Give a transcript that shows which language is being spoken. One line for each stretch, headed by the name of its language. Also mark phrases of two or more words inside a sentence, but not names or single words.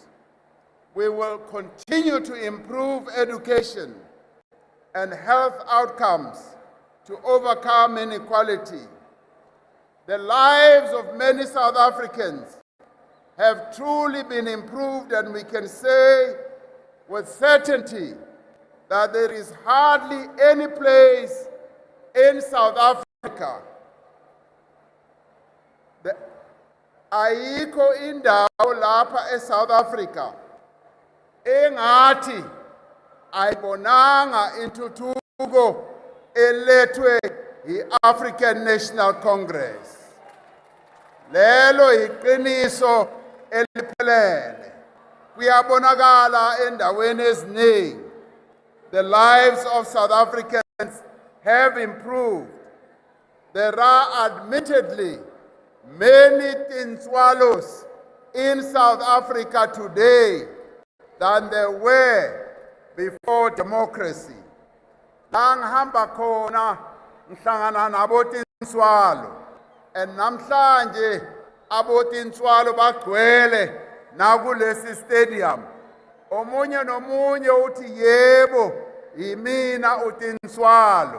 English: We will continue to improve education and health outcomes to overcome inequality. The lives of many South Africans have truly been improved, and we can say with certainty that there is hardly any place in South Africa,
Zulu: ayikho indawo lapha eSouth Africa engathi ayibonanga intuthuko elethwe yi-African National Congress. Lelo iqiniso eliphelele. Kuyabonakala endaweni eziningi.
English: The lives of South Africans have improved. There are admittedly many tinswalos in South Africa today than there were before democracy.
Zulu: Langihamba khona ngihlangana nabo tinswalo, and namhlanje abotinswalo bagcwele nakulesi stadium. Omunye nomunye uthi yebo yimina utinswalo.